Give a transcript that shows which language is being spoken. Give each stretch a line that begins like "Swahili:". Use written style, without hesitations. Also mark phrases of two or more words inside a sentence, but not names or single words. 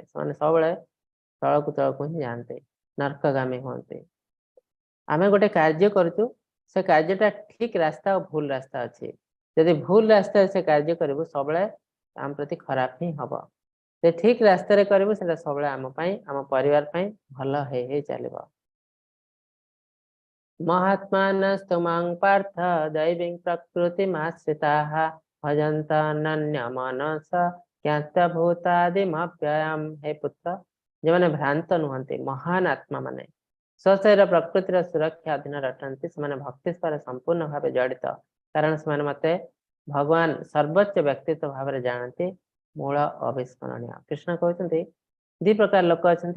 Odia: ସେମାନେ ସବୁବେଳେ ତଳକୁ ତଳକୁ ହିଁ ଯାଆନ୍ତି, ନର୍କଗାମୀ ହୁଅନ୍ତି। ଆମେ ଗୋଟେ କାର୍ଯ୍ୟ କରୁଛୁ, ସେ କାର୍ଯ୍ୟଟା ଠିକ ରାସ୍ତା ଆଉ ଭୁଲ ରାସ୍ତା ଅଛି। ଯଦି ଭୁଲ ରାସ୍ତାରେ ସେ କାର୍ଯ୍ୟ କରିବୁ ସବୁବେଳେ ଆମ ପ୍ରତି ଖରାପ ହିଁ ହବ। ଯେ ଠିକ ରାସ୍ତାରେ କରିବୁ ସେଟା ସବୁବେଳେ ଆମ ପାଇଁ, ଆମ ପରିବାର ପାଇଁ ଭଲ ହେଇ ହେଇ ଚାଲିବ।
Sanskrit: महात्मानस्तु मां पार्थ दैवीं प्रकृतिमाश्रिताः भजन्तनन्य मनस ज्ञातभूतादिमव्ययम्। हे पुत्र,
Odia: ଯେଉଁମାନେ ଭ୍ରାନ୍ତ ନୁହନ୍ତି, ମହାନ ଆତ୍ମା ମାନେ ସ୍ୱଶରୀର ପ୍ରକୃତିର ସୁରକ୍ଷା ଅଧୀନରେ ଅଟନ୍ତି, ସେମାନେ ଭକ୍ତି ସ୍ୱର ସମ୍ପୂର୍ଣ୍ଣ ଭାବେ ଜଡ଼ିତ, କାରଣ ସେମାନେ ମତେ ଭଗବାନ ସର୍ବୋଚ୍ଚ ବ୍ୟକ୍ତିତ୍ୱ ଭାବରେ ଜାଣନ୍ତି, ମୂଳ ଅବିସ୍ମରଣୀୟ। କୃଷ୍ଣ କହୁଛନ୍ତି ଦି ପ୍ରକାର ଲୋକ ଅଛନ୍ତି।